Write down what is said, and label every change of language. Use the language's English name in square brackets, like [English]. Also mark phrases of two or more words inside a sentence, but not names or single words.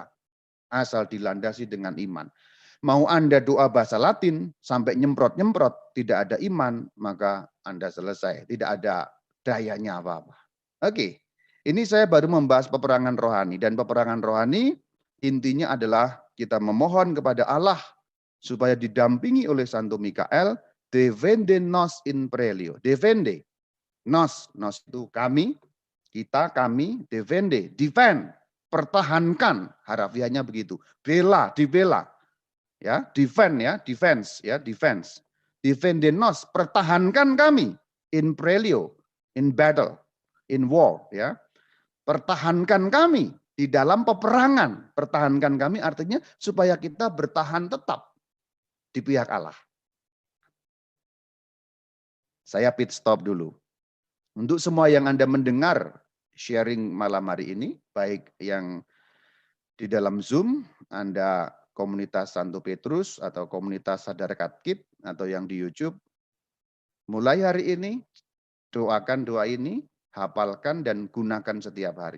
[Indonesian] Asal dilandasi dengan iman. Mau Anda doa bahasa Latin sampai nyemprot-nyemprot, tidak ada iman, maka Anda selesai. Tidak ada dayanya apa-apa. Oke, ini saya baru membahas peperangan rohani. Dan peperangan rohani intinya adalah kita memohon kepada Allah supaya didampingi oleh Santo Mikael, [Latin] defende nos in prelio. Defende, nos [Indonesian] itu kami, kita, kami, defende, defend, pertahankan, harafiahnya begitu. Bela, dibela. Ya, defend ya, defense ya, defense. [Latin] Defende nos, [Indonesian] pertahankan kami [Latin] in prelio, [English] in battle, in war [Indonesian] ya. Pertahankan kami di dalam peperangan. Pertahankan kami artinya supaya kita bertahan tetap di pihak Allah. Saya [English] pit stop [Indonesian] dulu. Untuk semua yang Anda mendengar sharing malam hari ini, baik yang di dalam Zoom, Anda komunitas Santo Petrus atau komunitas Sadar Katkit atau yang di YouTube, mulai hari ini doakan doa ini, hafalkan dan gunakan setiap hari.